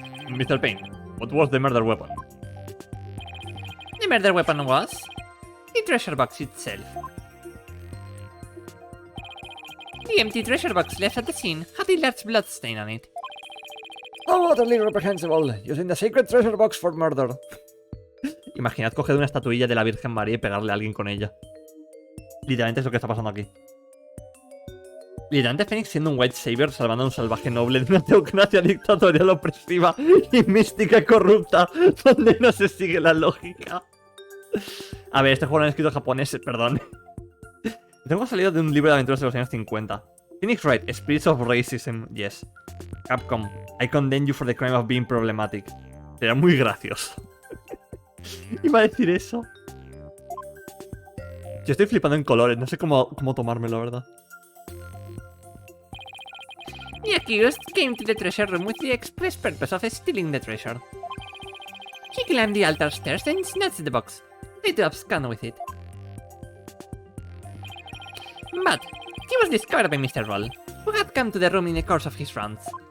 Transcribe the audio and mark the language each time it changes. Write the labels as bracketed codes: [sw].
[en] Mr. Payne, what was the murder weapon? The murder weapon was the treasure box itself. The empty treasure box left at the scene had a large blood stain on it. How utterly reprehensible, using the sacred treasure box for murder. [es] Imaginad coger una estatuilla de la Virgen María y pegarle a alguien con ella. Literalmente es lo que está pasando aquí. Literalmente Phoenix siendo un White Savior salvando a un salvaje noble de una teocracia dictatorial opresiva y mística y corrupta donde no se sigue la lógica. A ver, este juego lo han escrito japoneses, perdón. Tengo salido de un libro de aventuras de los años 50. [en] Phoenix Wright, Spirits of Racism, yes. Capcom, I condemn you for the crime of being problematic. [es] Sería muy gracioso. Iba a decir eso. Yo estoy flipando en colores, no sé cómo tomármelo, la verdad. [en] The accused came to the treasure room with the express purpose of stealing the treasure. He climbed the altar stairs and snatched the box, ready to abscond with it. But he was discovered by Mr. Roll, who had come to the room in the course of his rounds.